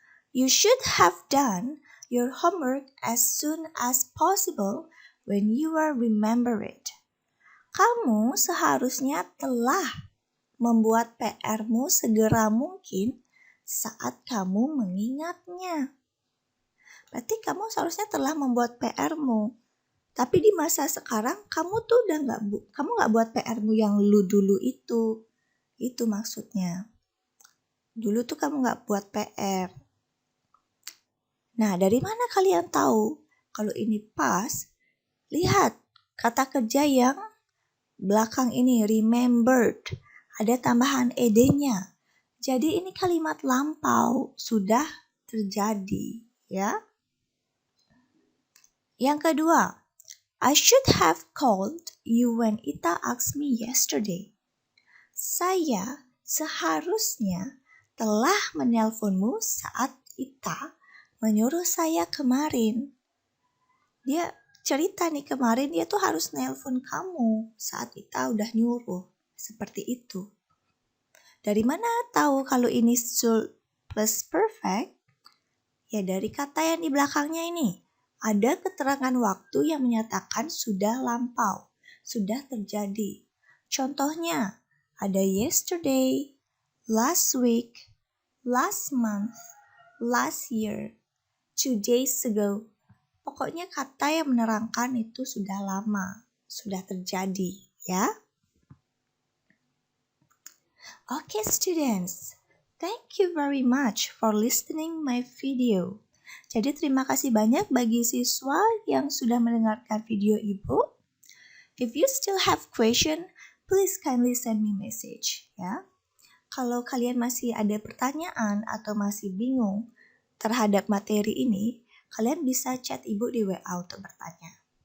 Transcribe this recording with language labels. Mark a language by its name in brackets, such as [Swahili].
[English] You should have done your homework as soon as possible when you are remember it. [Indonesian] Kamu seharusnya telah membuat PR-mu segera mungkin saat kamu mengingatnya. Berarti kamu seharusnya telah membuat PR-mu. Tapi di masa sekarang kamu tuh udah kamu nggak buat PR-mu yang dulu itu. Itu maksudnya. Dulu tuh kamu nggak buat PR. Nah, dari mana kalian tahu kalau ini pas? Lihat kata kerja yang belakang ini remembered. Ada tambahan ed-nya. Jadi ini kalimat lampau, sudah terjadi, ya. Yang kedua, [English] I should have called you when Ita asked me yesterday. [Indonesian] Saya seharusnya telah menelponmu saat Ita menyuruh saya kemarin. Dia cerita nih kemarin dia tuh harus nelpon kamu saat kita udah nyuruh. Seperti itu. Dari mana tahu kalau ini should plus perfect? Ya dari kata yang di belakangnya ini. Ada keterangan waktu yang menyatakan sudah lampau, sudah terjadi. Contohnya, ada [English] yesterday, last week, last month, last year, 2 days ago. [Indonesian] Pokoknya kata yang menerangkan itu sudah lama, sudah terjadi, ya. [English] Okay, students. Thank you very much for listening my video. [Indonesian] Jadi terima kasih banyak bagi siswa yang sudah mendengarkan video Ibu. [English] If you still have question, please kindly send me message, ya. [Indonesian] Kalau kalian masih ada pertanyaan atau masih bingung terhadap materi ini, kalian bisa chat Ibu di WA untuk bertanya.